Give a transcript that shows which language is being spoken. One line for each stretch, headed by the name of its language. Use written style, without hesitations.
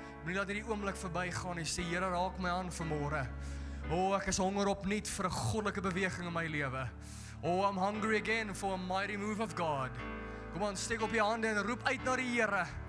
Afrikaans: Moenie laat hierdie oomblik verbygaan nie. Sê, Here, raak my aan vanmôre. Ek is honger opnuut vir 'n goddelike beweging in my lewe.
English: I'm hungry again for a mighty move of God.
Afrikaans: Kom aan, steek op jou hande en roep uit na die Here.